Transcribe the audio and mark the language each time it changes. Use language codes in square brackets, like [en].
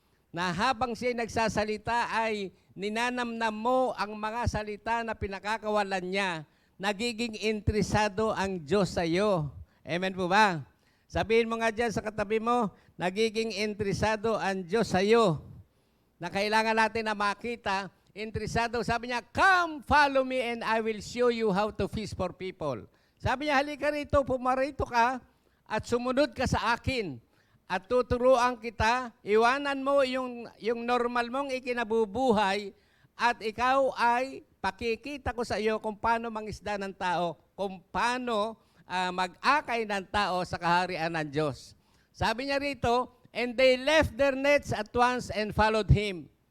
[tl] Na habang siya ay nagsasalita, ay ninanamnam mo ang mga salita na pinakakawalan niya. Nagiging interesado ang Diyos sa iyo. Amen po ba? Sabihin mo nga dyan sa katabi mo, nagiging interesado ang Diyos sa iyo. Na kailangan natin na makita, interesado. Sabi niya, [en] come, follow me and I will show you how to fish for people. [tl] Sabi niya, halika rito, pumarito ka, at sumunod ka sa akin at tuturuan kita, iwanan mo yung normal mong ikinabubuhay at ikaw ay pakikita ko sa iyo kung paano mangisda ng tao, kung paano mag-akay ng tao sa kaharian ng Diyos. Sabi niya rito, [en] and they left their nets at once and followed him.